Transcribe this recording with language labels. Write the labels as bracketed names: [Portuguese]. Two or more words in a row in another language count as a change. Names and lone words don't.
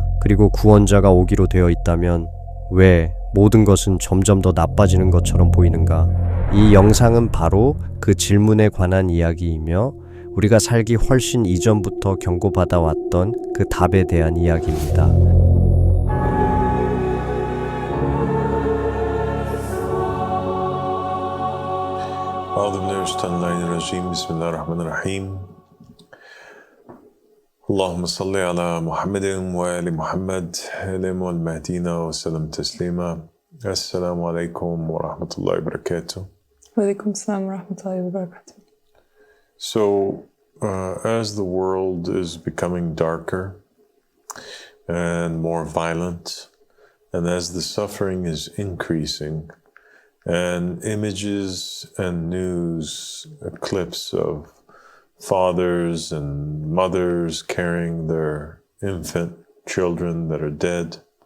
[Korean] 그리고 구원자가 오기로 되어 있다면 왜 모든 것은 점점 더 나빠지는 것처럼 보이는가? 이 영상은 바로 그 질문에 관한 이야기이며 우리가 살기 훨씬 이전부터 경고받아왔던 그 답에 대한 이야기입니다. [Arabic] اللهم صل على محمد وآل محمد الإمام المهديين وسلم تسليما. السلام عليكم ورحمة الله وبركاته. وعليكم السلام ورحمة الله وبركاته. [English] So, as the world is becoming darker and more violent, and as the suffering is increasing, and images and news, clips of fathers and mothers carrying their infant children that are dead,